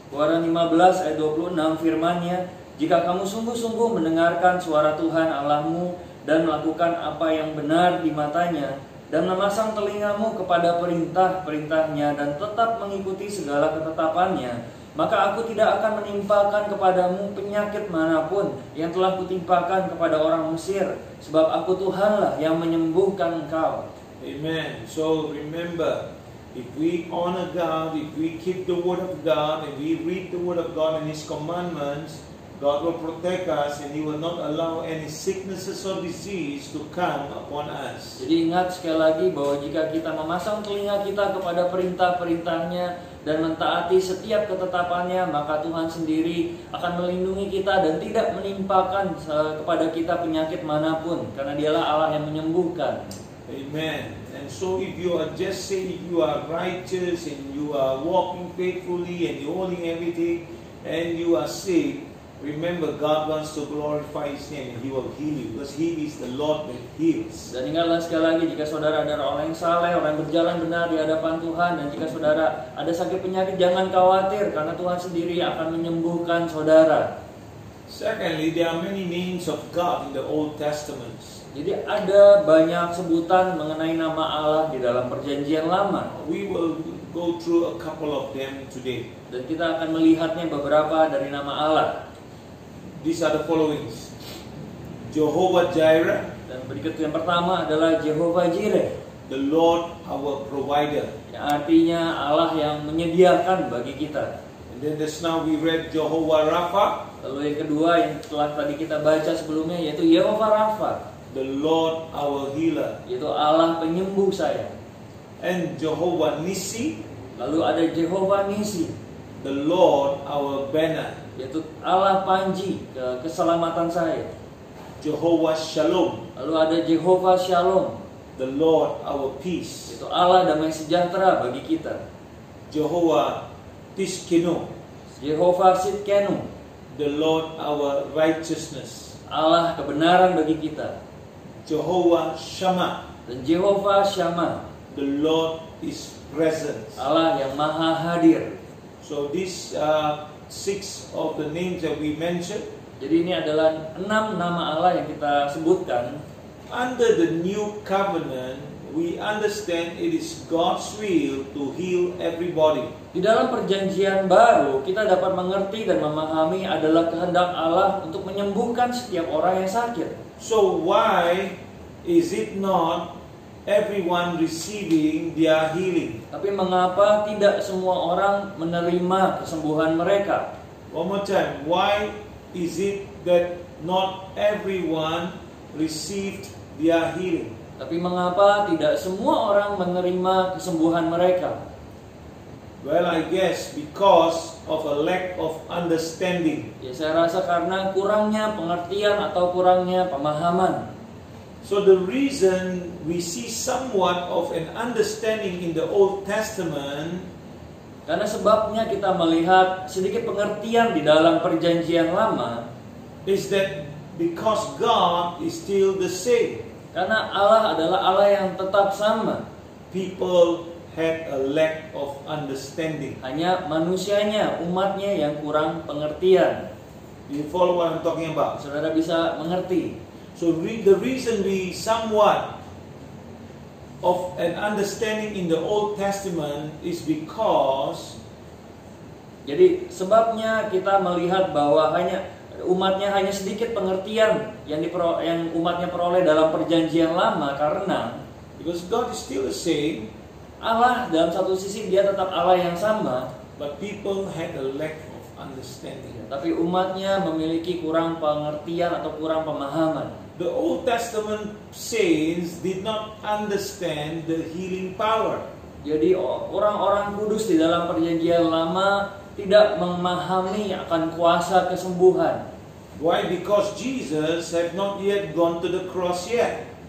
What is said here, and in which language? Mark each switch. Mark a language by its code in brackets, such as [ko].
[id] Keluaran 15 ayat 26 firman-Nya, jika kamu sungguh-sungguh mendengarkan suara Tuhan Allahmu dan melakukan apa yang benar di matanya, dan memasang telingamu kepada perintah-perintahnya dan tetap mengikuti segala ketetapannya, maka aku tidak akan menimpakan kepadamu penyakit manapun yang telah kutimpakan kepada orang Mesir, sebab aku Tuhanlah yang menyembuhkan engkau. [en] Amen. So remember, if we honor God, if we keep the Word of God, and we read the Word of God and His commandments, God will protect us and He will not allow any sicknesses or disease to come upon us. [id] Jadi ingat sekali lagi bahwa jika kita memasang telinga kita kepada perintah-perintahnya dan mentaati setiap ketetapannya, maka Tuhan sendiri akan melindungi kita dan tidak menimpakan kepada kita penyakit manapun, karena Dialah Allah yang menyembuhkan. [en] Amen. And so if you are just saying you are righteous and you are walking faithfully and you holding everything and you are saved, remember God wants to glorify His name and He will heal you because He is the Lord that heals. [id] Dan ingatlah sekali lagi, jika saudara adalah orang yang saleh, orang yang berjalan benar di hadapan Tuhan, dan jika saudara ada sakit penyakit, jangan khawatir, karena Tuhan sendiri akan menyembuhkan saudara. [en] Secondly, there are many names of God in the Old Testament. [id] Jadi ada banyak sebutan mengenai nama Allah di dalam Perjanjian Lama. [en] We will go through a couple of them today. [id] Dan kita akan melihatnya beberapa dari nama Allah. [en] These are the following: Jehovah Jireh, [id] Dan berikut yang pertama adalah Jehovah Jireh, [en] the Lord our provider. [id] yang artinya Allah yang menyediakan bagi kita. [en] And then just now we read Jehovah Rapha, [id] Lalu yang kedua yang telah tadi kita baca sebelumnya yaitu Jehovah Rapha. [en] the Lord our healer. [id] yaitu Allah penyembuh saya. [en] And Jehovah Nissi, [id] Lalu ada Jehovah Nissi, [en] the Lord our banner. [id] yaitu Allah panji keselamatan saya. [en] Jehovah Shalom, [id] Lalu ada Jehovah Shalom, [en] the Lord our peace. [id] yaitu Allah damai sejahtera bagi kita. [en] Jehovah Tiskenu, [id] Jehovah Sitkenu, [en] the Lord our righteousness. [id] Allah kebenaran bagi kita. [en] Jehovah Shammah, [id] Dan Jehovah Shammah, [en] the Lord is present. [id] Allah yang maha hadir. [en] So these 6 of the names that we mentioned, [id] Jadi ini adalah 6 nama Allah yang kita sebutkan. [en] under the new covenant, we understand it is God's will to heal everybody. [id] Di dalam perjanjian baru, kita dapat mengerti dan memahami adalah kehendak Allah untuk menyembuhkan setiap orang yang sakit. [en] So why is it not everyone receiving their healing? [id] Tapi mengapa tidak semua orang menerima kesembuhan mereka? [en] One more time, why is it that not everyone received their healing? [id] Tapi mengapa tidak semua orang menerima kesembuhan mereka? [en] Well, I guess because of a lack of understanding. [id] Ya, saya rasa karena kurangnya pengertian atau kurangnya pemahaman. [en] So the reason we see somewhat of an understanding in the Old Testament [id] Karena sebabnya kita melihat sedikit pengertian di dalam perjanjian lama, [en] is that because God is still the same, [id] karena Allah adalah Allah yang tetap sama. [en] people had a lack of understanding. [id] Hanya manusianya, umatnya yang kurang pengertian. [en] You follow what I'm talking about? [id] Saudara bisa mengerti. [en] So the reason we somewhat of an understanding in the Old Testament is because [id] Jadi sebabnya kita melihat bahwa umatnya hanya sedikit pengertian yang umatnya peroleh dalam perjanjian lama, karena [en] because God is still the same, [id] Allah dalam satu sisi dia tetap Allah yang sama, [en] but people had a lack of understanding. [id] tapi umatnya memiliki kurang pengertian atau kurang pemahaman. [en] The Old Testament saints did not understand the healing power. [id] Jadi orang-orang kudus di dalam perjanjian lama tidak memahami akan kuasa kesembuhan. [en] Why? Because Jesus had not yet gone to the cross yet.